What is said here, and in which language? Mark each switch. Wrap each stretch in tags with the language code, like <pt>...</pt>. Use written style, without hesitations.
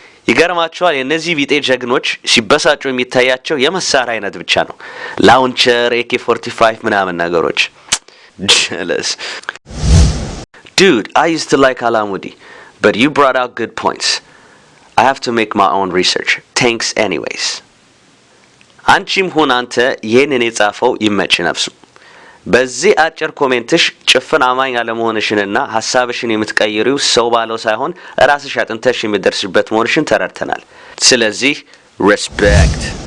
<am>ይገርማቸዋል። የነዚህ ቢጤ ጀግኖች ሲበሳጩ የሚታያቸው የመሳሪያ አይነት ብቻ ነው። ላውንቸር፣ AK-45 ምናምን ነገሮች። Jealous.</am> <en>Dude, I used to like Alamudi, but you brought out good points. I have to make my own research. Thanks anyways.</en> <am>አንቺም ሁን አንተ ይሄንን የጻፈው ይመች ነፍሱ። በዚህ አጭር ኮሜንትሽ ጭፍን አማኝ አለመሆንሽንና ሐሳብሽን የምትቀይሪው ሰው ባለው ሳይሆን ራስሽ አጥንተሽ የሚደርስበት መሆንሽን ተረድተናል። ስለዚህ respect</am>